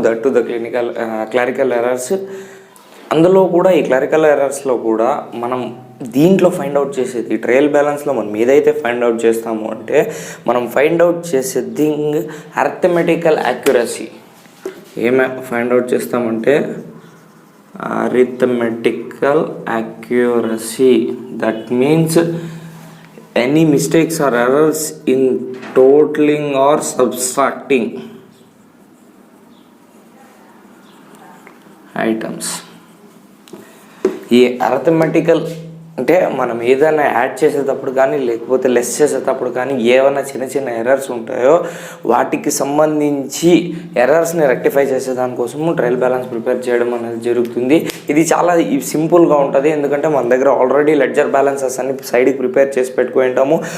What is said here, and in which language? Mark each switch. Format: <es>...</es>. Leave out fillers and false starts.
<en>That to the clerical errors.</en> <te>అందులో కూడా ఈ క్లరికల్ ఎర్రర్స్లో కూడా మనం దీంట్లో ఫైండ్ అవుట్ చేసేది, ట్రయల్ బ్యాలెన్స్లో మనం ఏదైతే ఫైండ్ అవుట్ చేస్తాము అంటే, మనం ఫైండ్ అవుట్ చేసే థింగ్ అర్థమెటికల్ యాక్యురసీ. ఏమే ఫైండ్ అవుట్ చేస్తామంటే arithmetical accuracy.</te> <en>That means any mistakes or errors in totaling or subtracting items.</en> <te>ఈ అర్థమెటికల్ అంటే మనం ఏదైనా యాడ్ చేసేటప్పుడు కానీ లేకపోతే లెస్ చేసేటప్పుడు కానీ ఏమైనా చిన్న చిన్న ఎర్రర్స్ ఉంటాయో వాటికి సంబంధించి ఎర్రర్స్ని రెక్టిఫై చేసేదానికోసము ట్రయల్ బ్యాలెన్స్ ప్రిపేర్ చేయడం అనేది జరుగుతుంది. ఇది చాలా సింపుల్గా ఉంటుంది. ఎందుకంటే మన దగ్గర ఆల్రెడీ లెడ్జర్ బ్యాలెన్సెస్ అన్ని సైడ్కి ప్రిపేర్ చేసి పెట్టుకుంటాము.</te>